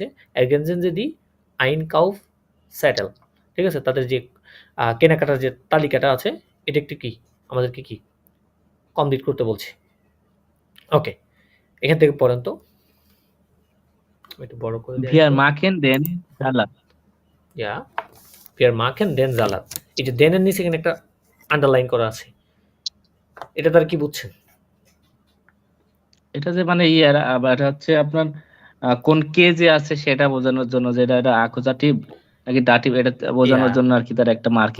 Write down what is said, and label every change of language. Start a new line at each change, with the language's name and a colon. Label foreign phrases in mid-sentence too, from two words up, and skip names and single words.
German: Ergänzen Sie die Einkaufszettel.
Bangla: ঠিক আছে? তাদের যে কেনাকাটার যে তালিকাটা আছে, এটা একটু কি আমাদেরকে কি কমপ্লিট করতে বলছে। ওকে, এখান থেকে পড়েন তো। একটু বড় করে দিই
German: Wir
Bangla: একটু।
German: machen den Salat.
Bangla: ইয়া
German: wir machen den Salat।
Bangla: এই যে den এর নিচে এখানে একটা আন্ডারলাইন করা আছে। এটা দ্বারা কি বুঝছেন? এটা যে মানে ইয়ার আবার হচ্ছে আপনার কোন কেজে আছে সেটা বোঝানোর জন্য যে এটা অ্যাকুজাটিভ নাকি দাটিভ এটা বোঝানোর ইয়া জন্য আরকি তারা একটা মার্কিং